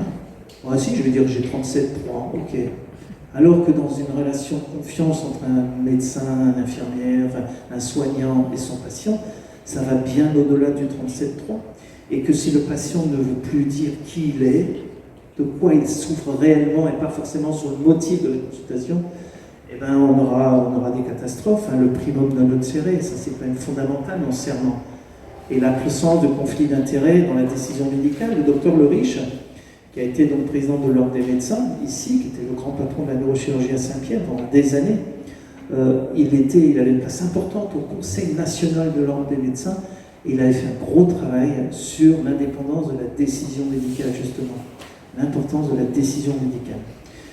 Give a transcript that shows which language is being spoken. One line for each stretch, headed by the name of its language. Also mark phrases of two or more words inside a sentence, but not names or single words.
French: Moi aussi, je vais dire que j'ai 37,3, ok. Alors que dans une relation de confiance entre un médecin, un infirmière, enfin, un soignant et son patient, ça va bien au-delà du 37,3. Et que si le patient ne veut plus dire qui il est, de quoi il souffre réellement et pas forcément sur le motif de la consultation, eh ben on aura des catastrophes.
Latin: Le primum non nocere,
French: ça c'est quand même fondamental dans le serment. Et la présence de conflits d'intérêts dans la décision médicale, le docteur Le Riche, qui a été donc président de l'Ordre des médecins, ici, qui était le grand patron de la neurochirurgie à Saint-Pierre pendant des années, il avait une place importante au Conseil national de l'Ordre des médecins, et il avait fait un gros travail sur l'indépendance de la décision médicale, justement, l'importance de la décision médicale.